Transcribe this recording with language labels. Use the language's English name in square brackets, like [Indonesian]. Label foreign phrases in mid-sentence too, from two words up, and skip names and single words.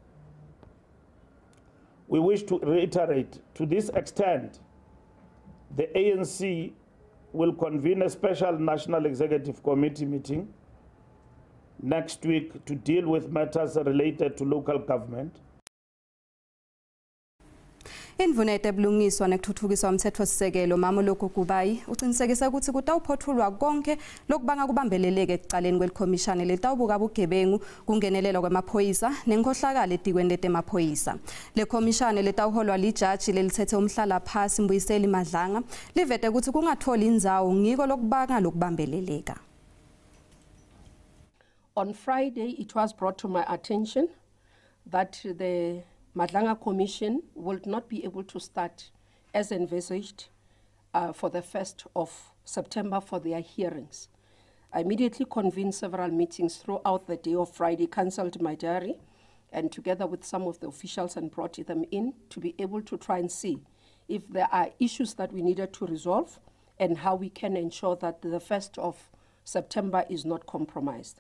[English] We wish to reiterate, to this extent, the ANC will convene a special National Executive Committee meeting next week to deal with matters related to local government. [Swati] Indvuna ebulungiswa nekuthuthukiswa umthetho-sisekelo Mamoloko Kubayi uqinisekisa ukuthi kutawuphothulwa konke lokubanga kubambeleleke ekucaleni kwelikhomishani letawubuka ubugebengu kungenelelwa kwemaphoyisa nenkhohlakalo etikweni letemaphoyisa. Le khomishani letawuholwa lijaji lelithethe umhlala phasi Mbuyiseli Madlanga livete ukuthi kungatholi indzawo ngiko lokubanga lokubambeleleka. [English] On Friday, it was brought to my attention that the Madlanga Commission will not be able to start as envisaged for the 1st of September for their hearings. I immediately convened several meetings throughout the day of Friday, cancelled my diary, and together with some of the officials and brought them in to be able to try and see if there are issues that we needed to resolve and how we can ensure that the 1st of September is not compromised.